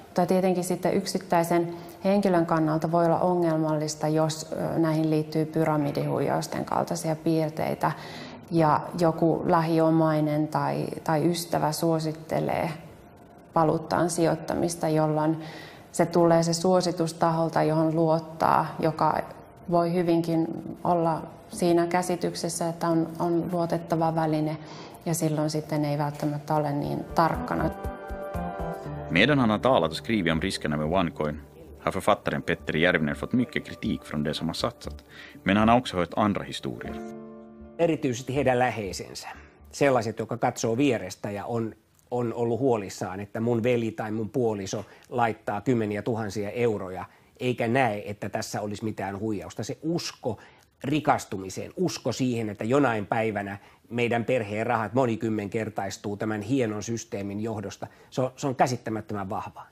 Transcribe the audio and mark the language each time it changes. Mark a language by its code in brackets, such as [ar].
[fi] Tai tietenkin sitten yksittäisen henkilön kannalta voi olla ongelmallista, jos näihin liittyy pyramidihuijausten kaltaisia piirteitä ja joku lähiomainen tai ystävä suosittelee valuuttaan sijoittamista, jolloin se tulee se suositus taholta, johon luottaa, joka voi hyvinkin olla siinä käsityksessä, että on luotettava väline ja silloin sitten ei välttämättä ole niin tarkkana. [sv] Medan han har talat och skrivit om riskerna med OneCoin har författaren Petteri Järvinen fått mycket kritik från de som har satsat, men han har också hört andra historier. [fi] Erityisesti heidän läheisensä, sellaiset, jotka katsoo vierestä ja on ollut huolissaan, että mun veli tai mun puoliso laittaa kymmeniä tuhansia euroja, eikä näe, että tässä olisi mitään huijausta. Se usko rikastumiseen, usko siihen, että jonain päivänä meidän perheen rahat monikymmenkertaistuu tämän hienon systeemin johdosta, se on käsittämättömän vahva.